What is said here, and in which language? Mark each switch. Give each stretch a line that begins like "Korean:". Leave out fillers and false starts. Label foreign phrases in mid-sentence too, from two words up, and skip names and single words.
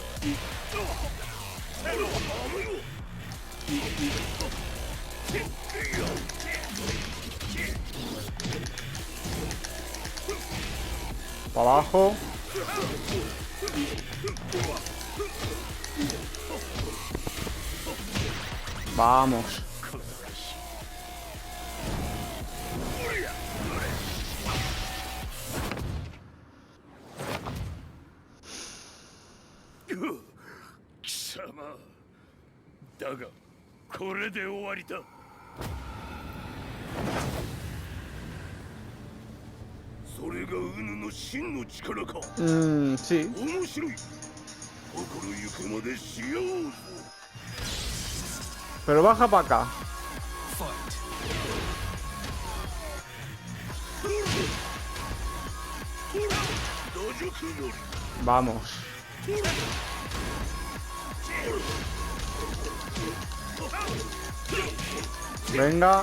Spanish: Para abajo. Vamos.
Japanese: Kisama. だが、これで終わりだ。それがウヌの真の力か。
Spanish: Sí.
Japanese: 面白い。心ゆくまでしようぞ。
Spanish: Pero baja para acá. Vamos. Venga.